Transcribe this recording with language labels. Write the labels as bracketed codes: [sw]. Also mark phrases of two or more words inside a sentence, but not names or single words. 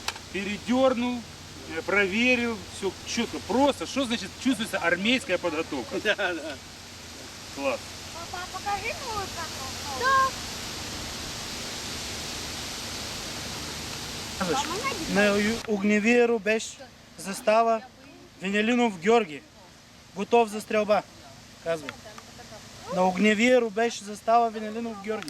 [ru] Передернул, проверил, все четко. Просто, что значит чувствуется армейская подготовка? Да, да. Класс. Папа, покажи новый патрон. Да. [bg] На огневия рубеж застава Венелинов Георги. Готов за стрелба. Казвай. На огневия рубеж застава Венелинов Георги.